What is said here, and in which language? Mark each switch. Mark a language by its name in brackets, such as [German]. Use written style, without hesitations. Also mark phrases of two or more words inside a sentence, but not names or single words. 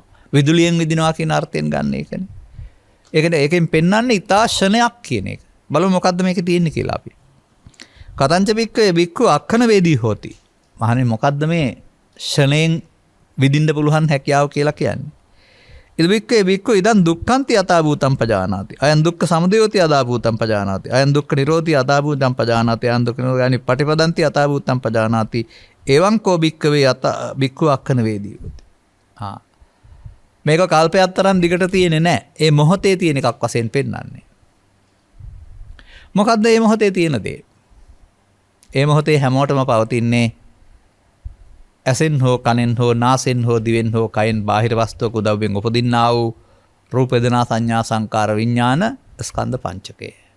[Sinhala] විදුලියෙන් විදිනවා කියන අර්ථයෙන් ගන්න එකනේ. ඒකෙන් පෙන්වන්නේ ඊතාශනයක් කියන එක. බලමු මොකද්ද මේකේ තියෙන්නේ කියලා අපි. [Pali] කතංච බික්කේ බික්කු අක්ඛන වේදී හෝති. [Sinhala] මහණෙනි මොකද්ද මේ ෂණයෙන් විදින්න පුළුවන් හැකියාව කියලා කියන්නේ? [Pali] ඉද බික්කේ බික්කු ඉදන් දුක්ඛන්ති යථා භූතං පජානාති. අයං දුක්ඛ සමුදයෝති යථා භූතං පජානාති. අයං දුක්ඛ නිරෝධි යථා භූතං පජානාති. අයං දුක්ඛ නිරෝධානි පටිපදන්ති යථා භූතං පජානාති. එවං කෝ බික්කවේ යථා බික්කු අක්ඛන වේදී හෝති. [Sinhala] මේක කල්පයක් තරම් දිගට තියෙන්නේ නැහැ. ඒ මොහොතේ තියෙන එකක් වශයෙන් පෙන්වන්නේ. මොකද්ද මේ මොහොතේ තියෙන දේ? ඒ මොහොතේ හැමෝටම පවතින්නේ ඇසෙන් හෝ කනෙන් හෝ නාසෙන් හෝ දිවෙන් හෝ කයෙන් බාහිර වස්තුවක උදව්වෙන් උපදින්නා වූ රූප වේදනා සංඥා සංකාර විඥාන ස්කන්ධ පංචකය.